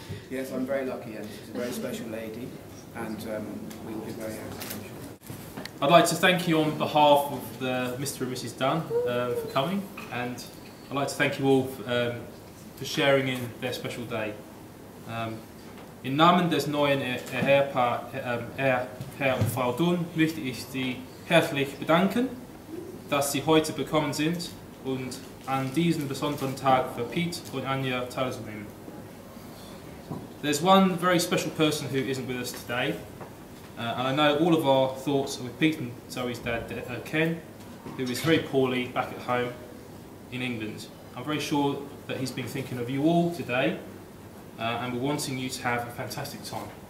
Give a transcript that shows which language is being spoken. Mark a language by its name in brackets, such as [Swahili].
[English] Yes, I'm very lucky, and she's a very special lady, and we will be very happy, I'm sure. I'd like to thank you on behalf of Mr. and Mrs. Dunn for coming, and I'd like to thank you all for sharing in their special day. [German] Im Namen des neuen Herr und Frau Dunn möchte ich Sie herzlich bedanken, dass Sie heute gekommen sind und an diesem besonderen Tag für Pete und Anja teilzunehmen. [English] There's one very special person who isn't with us today, and I know all of our thoughts are with Pete and Zoe's dad, Ken, who is very poorly back at home in England. I'm very sure that he's been thinking of you all today, and we're wanting you to have a fantastic time.